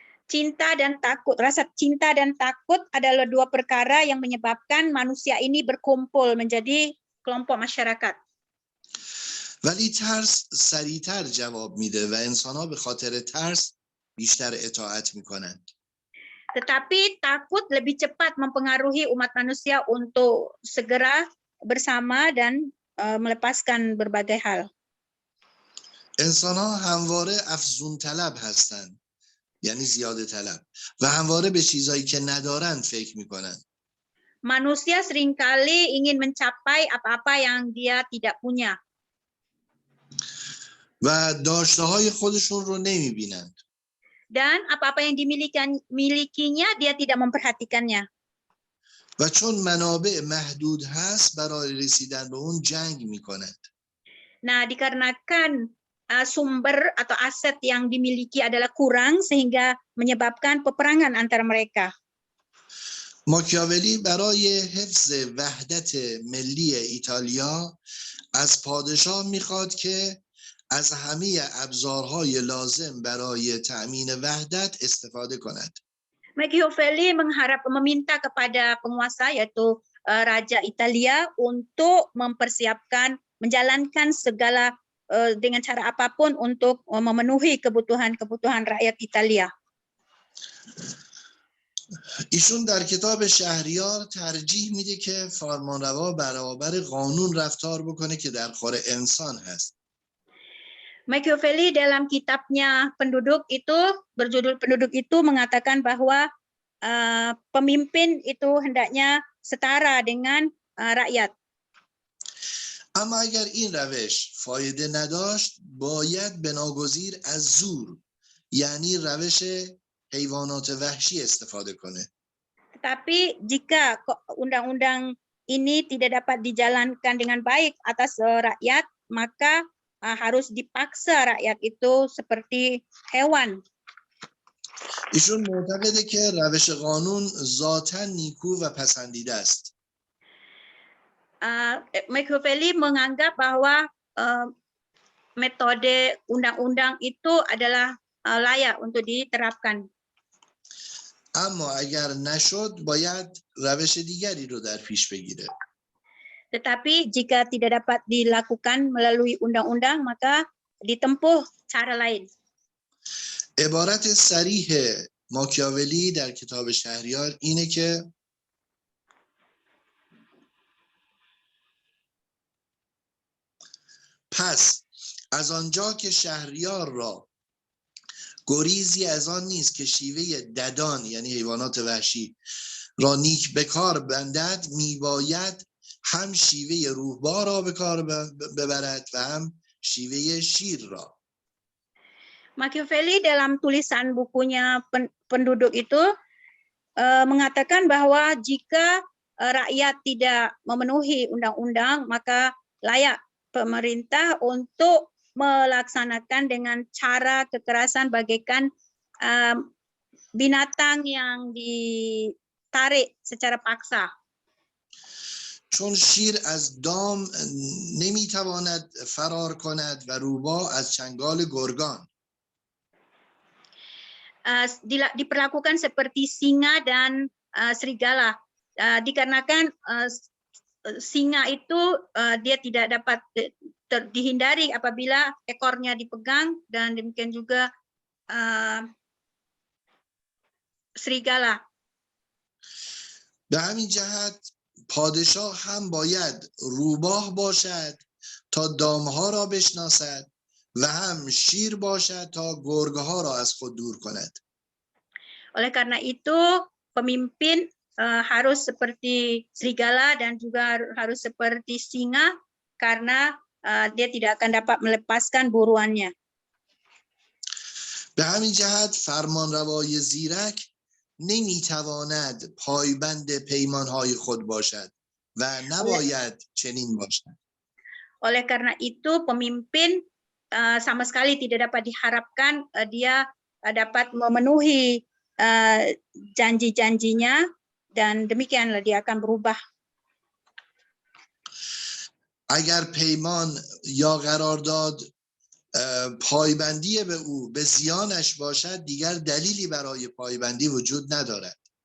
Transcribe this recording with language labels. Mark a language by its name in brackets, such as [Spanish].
[Indonesian] Cinta dan takut, rasa cinta dan takut adalah dua perkara yang menyebabkan manusia ini berkumpul menjadi kelompok masyarakat. [Persian] ولی ترس سریعتر جواب میده و انسان‌ها به خاطر ترس بیشتر اطاعت میکنند. [Indonesian] Tetapi takut lebih cepat mempengaruhi umat manusia untuk segera bersama dan melepaskan berbagai hal. [Persian] انسان‌ها همواره افزون طلب هستند یعنی زیاده طلب و همواره به چیزایی که ندارند فکر میکنند. [Indonesian] Manusia seringkali ingin mencapai apa-apa yang dia tidak punya. [Persian] و داشته‌های خودشون رو نمیبینند. [Indonesian] Dan apa-apa yang dimilikinya dia tidak memperhatikannya. [Persian] و چون منابع محدود هست برای رسیدن به اون جنگ میکنند. [Indonesian] Nah, dikarenakan sumber atau aset yang dimiliki adalah kurang sehingga menyebabkan peperangan antara mereka. [Persian] ماکیاولی برای حفظ وحدت ملی ایتالیا از پادشاه میخواد که از همه ابزارهای لازم برای تأمین وحدت استفاده کند. [Indonesian] Machiavelli meminta kepada penguasa yaitu Raja Italia untuk mempersiapkan, menjalankan segala dengan cara apapun untuk memenuhi kebutuhan rakyat Italia. [Persian] ایشون در کتاب شهریار ترجیح میده که فرمانروا برابر قانون رفتار بکنه که در خور انسان هست. [Indonesian] Machiavelli dalam kitabnya Penduduk itu, berjudul Penduduk itu mengatakan bahwa pemimpin itu hendaknya setara dengan rakyat. [Persian] اما اگر این روش فایده نداشت باید بناگزیر از زور یعنی روش حیوانات وحشی استفاده کنه. [Indonesian] Tetapi jika undang-undang ini tidak dapat dijalankan dengan baik atas rakyat, maka harus dipaksa rakyat itu seperti hewan. [Persian] ایشون معتقده که روش قانون ذاتاً نیکو و پسندیده است. [Indonesian] Machiavelli menganggap bahwa metode undang-undang itu adalah layak untuk diterapkan. [Persian] اما اگر نشد باید روش دیگری رو در پیش بگیره. [Indonesian] Tetapi jika tidak dapat dilakukan melalui undang-undang, maka ditempuh cara lain. [Persian] عبارت صریح ماکیاولی در کتاب شهریار اینه که پس از آنجا که شهریار را گریزی از آن نیست که شیوه ددان یعنی حیوانات وحشی را نیک به کار بندد، میباید هم شیوه روحبار را به کار ببرد و هم شیوه شیر را. [Indonesian] Machiavelli dalam tulisan bukunya penduduk itu mengatakan bahwa jika rakyat tidak memenuhi undang-undang, maka layak pemerintah untuk melaksanakan dengan cara kekerasan bagaikan binatang yang ditarik secara paksa. [Persian] چون شیر از دام نمیتواند فرار کند و روباه از چنگال گرگان. [Indonesian] Diperlakukan seperti singa dan serigala, dikarenakan singa itu dia tidak dapat dihindari apabila ekornya dipegang, dan demikian juga serigala. [Persian] به همین جهت پادشاه هم باید روباه باشد تا دامها را بشناسد و هم شیر باشد تا گرگها را از خود دور کند. [Indonesian] Oleh karena itu pemimpin harus seperti serigala dan juga harus seperti singa, karena dia tidak akan dapat melepaskan buruannya. [Persian] به همین جهت فرمانروای زیرک نمیتواند پایبند پیمانهای خود باشد و نباید چنین باشد. [Indonesian] Oleh karena itu pemimpin sama sekali tidak dapat diharapkan dia dapat memenuhi janji-janjinya, dan demikianlah dia akan berubah. [Persian] اگر پیمان یا قرارداد پایبندی به او به زیانش باشد، دیگر دلیلی برای پایبندی وجود ندارد.